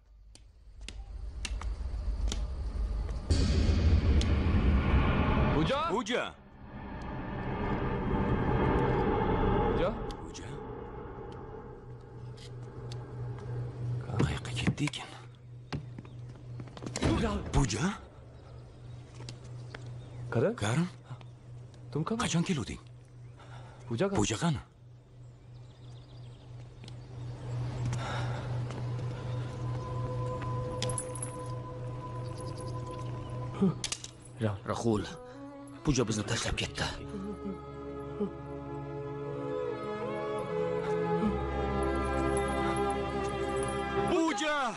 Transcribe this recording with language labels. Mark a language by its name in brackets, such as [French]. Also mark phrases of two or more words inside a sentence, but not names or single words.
[Uzbek] पूजा पूजा पूजा पूजा qayerga ketdi ekan? पूजा Karan? Karim, [Hindi] तुम कब? [Uzbek] qachon kelding? [Hindi] पूजा का? [Uzbek] Pooja qani? Rahul, Pooja bizni tashlab ketdi. Pooja!